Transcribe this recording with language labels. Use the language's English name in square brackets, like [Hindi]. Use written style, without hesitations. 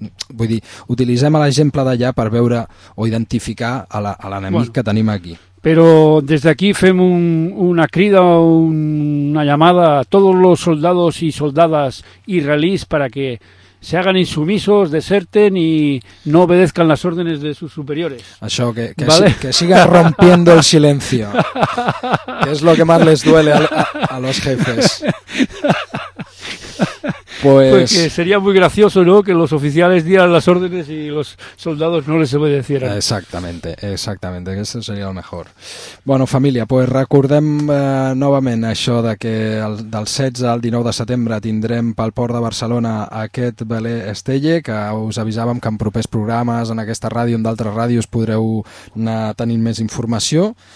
[Catalan] Vull dir, utilitzem l'exemple d'allà per veure o identificar a l'enemic bueno, que tenim aquí. Però des d'aquí fem una crida, [Spanish] una llamada [Catalan] a tots els soldats i soldades israelis perquè [Spanish] se hagan insumisos, deserten y no obedezcan las órdenes de sus superiores. [Catalan] Això, que, ¿vale? [Spanish] Que siga rompiendo el silencio, que es lo que más les duele a los jefes. Pues que sería muy gracioso, ¿no?, que los oficiales dieran las órdenes y los soldados no les obedecieran. Exactamente, exactamente, que eso sería lo mejor. [Catalan] Bueno, familia, pues recordem novament això de que del 16 al 19 de setembre tindrem pel port de Barcelona aquest veler Estelle, que us avisàvem que en propers programes, en aquesta ràdio, en d'altres ràdios, podreu anar tenint més informació.